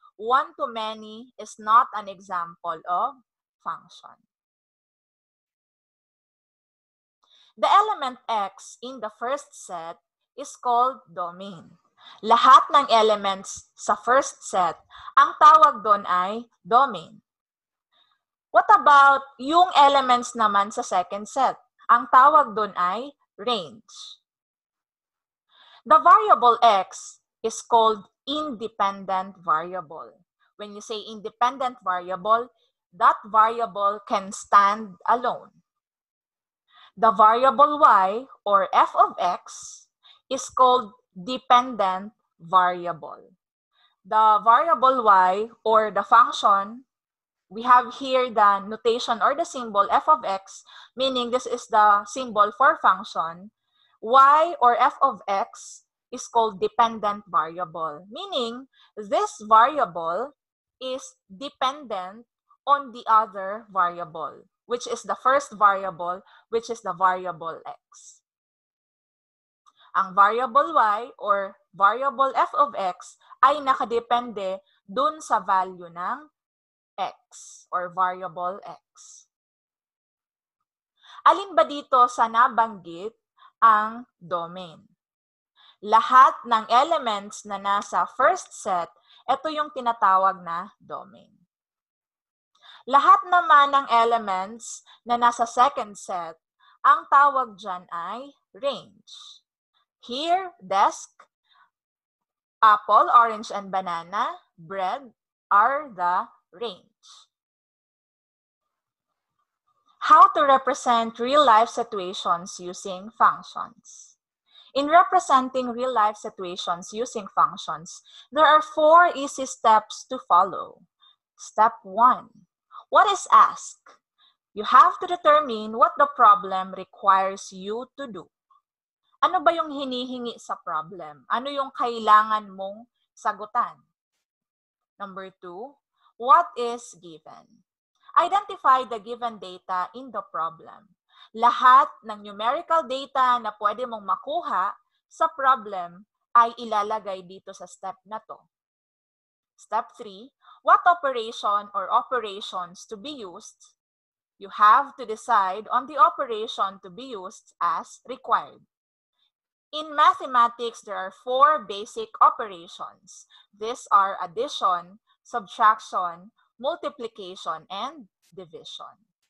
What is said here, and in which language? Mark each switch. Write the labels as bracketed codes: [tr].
[en] One-to-many is not an example of function. The element x in the first set is called domain. [tl] Lahat ng elements sa [en] first set, [tl] ang tawag doon ay domain. [en] What about [tl] yung [en] elements [tl] naman sa [en] second set? [tl] Ang tawag doon ay range. [en] The variable x is called independent variable. When you say independent variable, that variable can stand alone. The variable y, or f of x, is called dependent variable. The variable y, or the function, we have here the notation or the symbol f of x, meaning this is the symbol for function. Y, or f of x, is called dependent variable, meaning this variable is dependent on the other variable, which is the first variable, which is the variable x. [tl] Ang variable y, [en] or variable f of x, [tl] ay nakadepende dun sa value ng [en] x or variable x. [tl] Alin ba dito sa nabanggit ang domain? Lahat ng elements na nasa [en] first set, [tl] ito yung tinatawag na domain. Lahat naman ng elements na nasa [en] second set, [tl] ang tawag dyan ay range. [en] Here, desk, apple, orange, and banana, bread are the range. How to represent real-life situations using functions. In representing real-life situations using functions, there are 4 easy steps to follow. Step 1. What is asked? You have to determine what the problem requires you to do. [tl] Ano ba yung hinihingi sa problem? Ano yung kailangan mong sagutan? [en] Number 2, what is given? Identify the given data in the problem. [tl] Lahat ng numerical data na pwede mong makuha sa problem ay ilalagay dito sa step na to. [en] Step 3, what operation or operations to be used? You have to decide on the operation to be used as required. In mathematics, there are 4 basic operations. These are addition, subtraction, multiplication, and division.